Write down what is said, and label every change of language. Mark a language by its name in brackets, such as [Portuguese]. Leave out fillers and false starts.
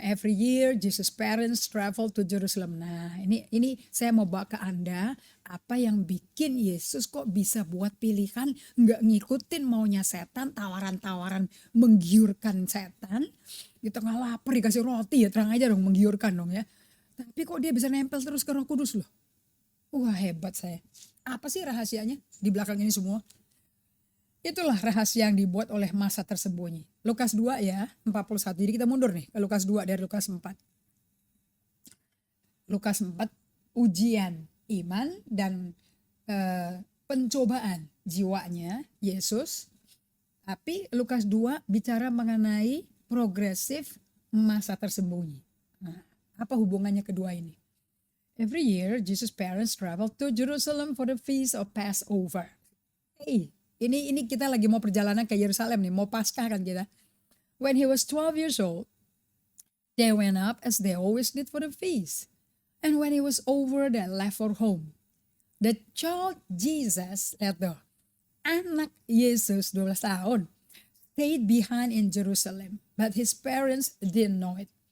[English] Every year Jesus parents travel to Jerusalem. [Indonesian] Nah, ini saya mau bawa ke Anda apa yang bikin Yesus kok bisa buat pilihan nggak ngikutin maunya setan, tawaran-tawaran menggiurkan setan. Di tengah lapar dikasih roti ya terang aja dong menggiurkan dong ya. Tapi kok dia bisa nempel terus ke Roh Kudus loh. Wah, hebat saya. Apa sih rahasianya di belakang ini semua? Itulah rahasia yang dibuat oleh masa tersembunyi. Lukas 2 ya, 41. Jadi kita mundur nih ke Lukas 2 dari Lukas 4. Lukas 4, ujian iman dan pencobaan jiwanya Yesus. Tapi Lukas 2 bicara mengenai progresif masa tersembunyi. Nah, apa hubungannya kedua ini? [English] Every year Jesus parents travel to Jerusalem for the feast of Passover. [Indonesian] Hey, ini kita lagi mau perjalanan ke Yerusalem nih, mau Paskah kan kita. [English] When he was 12 years old, they went up as they always did for the feast. And when he was over, they left for home. The child Jesus, [Indonesian] anak Yesus 12 tahun, [English] stayed behind in Jerusalem, but his parents didn't know it.